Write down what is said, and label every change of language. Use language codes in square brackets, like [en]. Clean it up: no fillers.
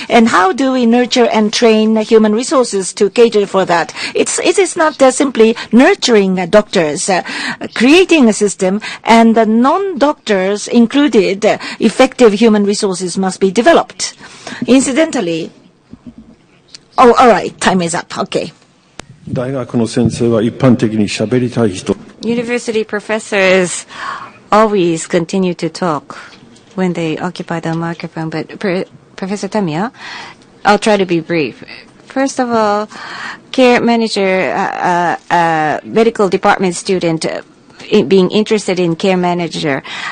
[en] And how do we nurture and train human resources to cater for that? It is not simply nurturing doctors, creating a system, and the non-doctors included, effective human resources must be developed. Incidentally, all right, time is up. Okay. [ja] 大学の先生は一般的に喋りたい人。 [en] University professors always continue to talk when they occupy the microphone, but Professor Tamiya, I'll try to be brief. First of all, care manager, medical department student, being interested in care manager.